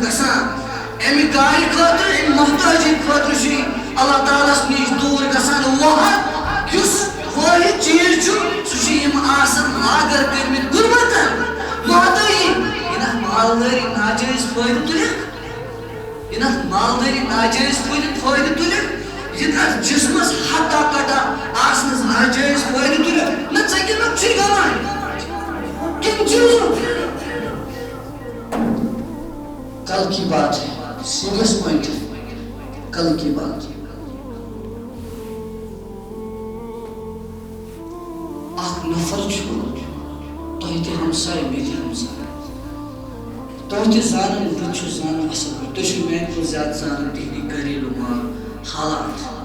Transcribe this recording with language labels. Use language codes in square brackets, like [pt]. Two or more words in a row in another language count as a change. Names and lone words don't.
[ks] گژھان امہِ گاڑِ خٲطرٕ امہِ محتاجی خٲطرٕ چھُ اللہ تعالیٰ ہس نِش دوٗر گژھان وۄہَد یُس واحد چیز چھُ سُہ چھُ یِم آسان لاگر کٔرمٕتۍ غُربتن محتاجی یہِ مالدٲری ناجٲیز فٲیدٕ تُلِکھ یہ مالداری ناجائز فائدہ تُلِکھ یہ جسمس ہتا کٹا آسنس ناجائز فائدہ تُلِکھ نہ ژےٚ کمیُک چھُے گمان [ur] کم چیزوں کل کی بات ہے سیریس پوائنٹ ہے کل کی بات [ks] اکھ نفر چھُ تۄہہِ تہِ ہمساے مےٚ تہِ ہمساے تۄہہِ تہِ زانن بہٕ تہِ چھُس زانان اصل پٲٹھۍ تُہۍ چھِو میانہِ کھۄتہٕ زیادٕ زانان تِہنٛدی گھریلوٗ حالات